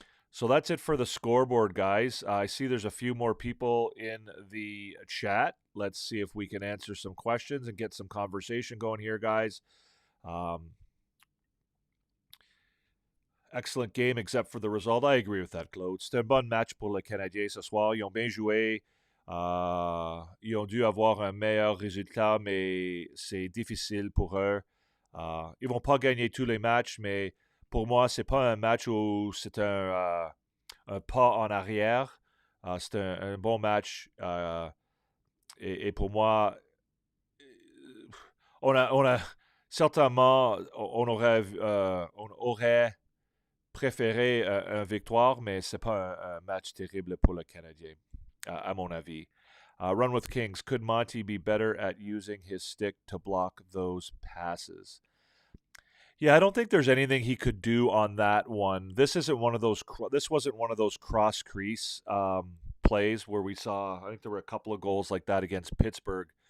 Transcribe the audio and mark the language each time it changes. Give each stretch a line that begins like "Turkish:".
English: So that's it for the scoreboard, guys. I see there's a few more people in the chat. Let's see if we can answer some questions and get some conversation going here, guys. Excellent game, except for the result. I agree with that, Claude.
French: C'était un bon match pour le Canadien ce soir. Ils ont bien joué. Ils ont dû avoir un meilleur résultat, mais c'est difficile pour eux. Ils vont pas gagner tous les matchs, mais pour moi, c'est pas un match où c'est un pas en arrière. C'est un bon match. Et pour moi, on a certainement, on aurait préféré une victoire, mais c'est pas un match terrible pour le Canadien, à mon avis.
English: Run with Kings. Could Monty be better at using his stick to block those passes? Yeah, I don't think there's anything he could do on that one. This wasn't one of those cross crease plays where we saw. I think there were a couple of goals like that against Pittsburgh.